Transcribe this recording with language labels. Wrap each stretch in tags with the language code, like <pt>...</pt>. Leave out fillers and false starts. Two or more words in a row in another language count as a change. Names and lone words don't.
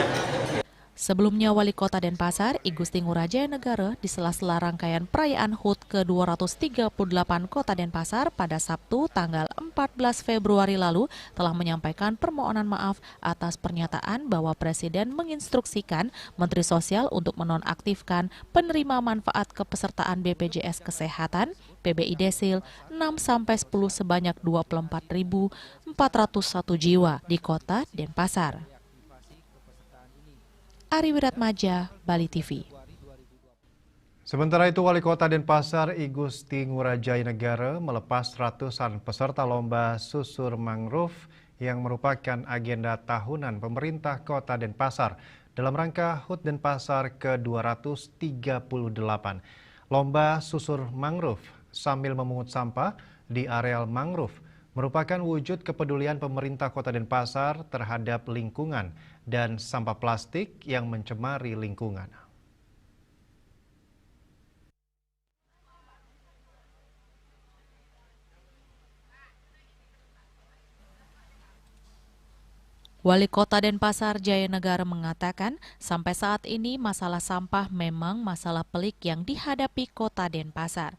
<id>Sebelumnya, Wali Kota Denpasar I Gusti Ngurah Jaya Negara di sela-sela rangkaian perayaan HUT ke-238 Kota Denpasar pada Sabtu tanggal 14 Februari lalu telah menyampaikan permohonan maaf atas pernyataan bahwa Presiden menginstruksikan Menteri Sosial untuk menonaktifkan penerima manfaat kepesertaan BPJS Kesehatan PBI Desil 6-10 sebanyak 24.401 jiwa di Kota Denpasar. Ari Wiratmaja, Bali TV. Sementara itu, Wali Kota Denpasar I Gusti Ngurah Jaya Negara melepas ratusan peserta lomba susur mangrove yang merupakan agenda tahunan pemerintah Kota Denpasar dalam rangka HUT Denpasar ke-238. Lomba susur mangrove sambil memungut sampah di areal mangrove merupakan wujud kepedulian pemerintah Kota Denpasar terhadap lingkungan dan sampah plastik yang mencemari lingkungan. Wali Kota Denpasar Jaya Negara mengatakan sampai saat ini masalah sampah memang masalah pelik yang dihadapi Kota Denpasar.</id>